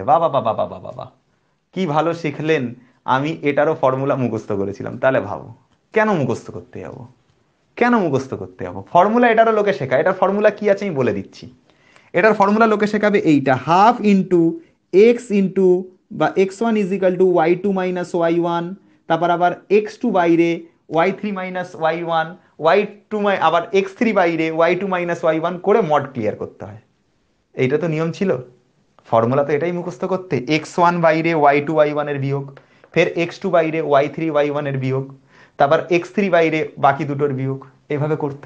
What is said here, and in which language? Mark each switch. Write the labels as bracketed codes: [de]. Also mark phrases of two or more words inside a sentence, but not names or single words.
[bn] বাবা বাবা বাবা বাবা, কি ভালো শিখলেন। আমি এটারও ফর্মুলা মুখস্থ করেছিলাম। তাহলে ভাবো, কেন মুখস্থ করতে যাবো? কেন মুখস্থ করতে যাবো? ফর্মুলা এটারও লোকে শেখায়। এটার ফর্মুলা কি আছে আমি বলে দিচ্ছি। এটার ফর্মুলা লোকে শেখাবে এইটা, [en] half into x into [bn] বা x1 = y2 - y1, তারপর আবার x2 বাইরে, y3 - y1, y2 আবার x3 বাইরে, y2 - y1 করে মড ক্লিয়ার করতে হয়। এইটা তো নিয়ম ছিল। ফর্মুলা তো এটাই মুখস্থ করতে, x1 বাইরে y2 y1 এর বিয়োগ, ফের x2 বাইরে y3 y1 এর বিয়োগ, তারপর x3 বাইরে বাকি দুটোর বিয়োগ, এভাবে করতে।